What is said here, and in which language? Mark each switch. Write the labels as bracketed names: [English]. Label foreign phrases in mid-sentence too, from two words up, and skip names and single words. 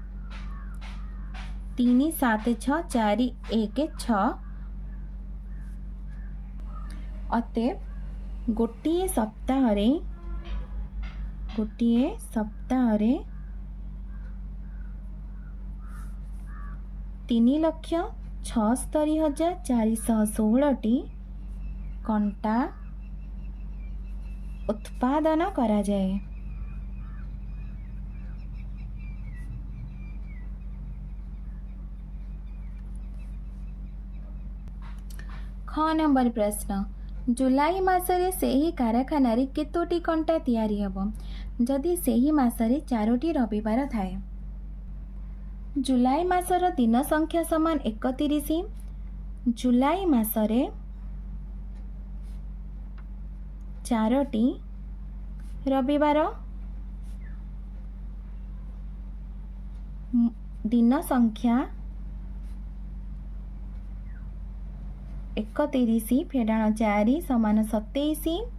[Odia] 3 7 6 4 1 6 ଅତେ ଗୋଟେ ସପ୍ତାହ ରେ 3,76,416ଟି କଣ୍ଟା ଉତ୍ପାଦନ କରାଯାଏ। ଖ ନମ୍ବର ପ୍ରଶ୍ନ ଜୁଲାଇ ମାସରେ ସେହି କାରଖାନାରେ କେତୋଟି କଣ୍ଟା ତିଆରି ହେବ ଯଦି ସେହି ମାସରେ 4ଟି ରବିବାର ଥାଏ? ଜୁଲାଇ ମାସର ଦିନ ସଂଖ୍ୟା ସମାନ 31। ଜୁଲାଇ ମାସରେ 4ଟି ରବିବାର, ଦିନ ସଂଖ୍ୟା 31 ଫେଡ଼ାଣ 4 ସମାନ 27।